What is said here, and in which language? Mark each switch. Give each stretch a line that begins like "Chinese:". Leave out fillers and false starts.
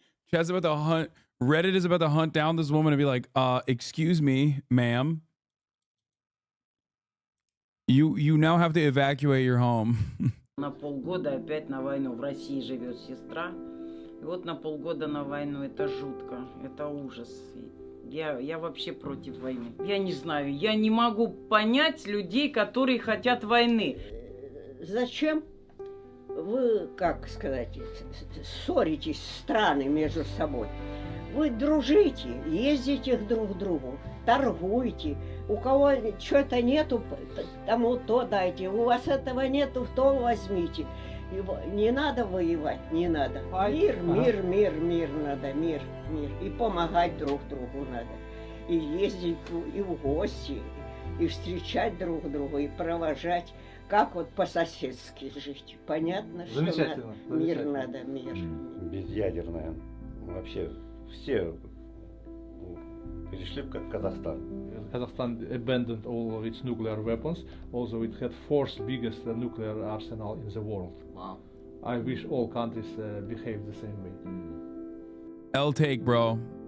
English: Chad's about to hunt, Reddit is about to hunt down this woman and be like, excuse me, ma'am. You now have to evacuate your home.
Russian: На полгода опять на войну. В России живет сестра. И вот на полгода на войну. Это жутко. Это ужас. Я вообще против войны. Я не знаю. Я не могу понять людей, которые хотят войны. Зачем вы, как сказать, ссоритесь страны между собой? Вы дружите, ездите друг к другу, торгуйте. У кого что-то нету, тому то дайте. У вас этого нету, то возьмите. Не надо воевать, не надо. Мир надо, мир. И помогать друг другу надо. И ездить и в гости, и встречать друг друга, и провожать. Как вот по-соседски жить. Понятно, что мир надо, мир. Безъядерная. Вообще все перешли в Казахстан.
English: Kazakhstan abandoned all of its nuclear weapons. Also, it had fourth biggest nuclear arsenal in the world. Wow. I wish all countries behave the same way. L take, bro.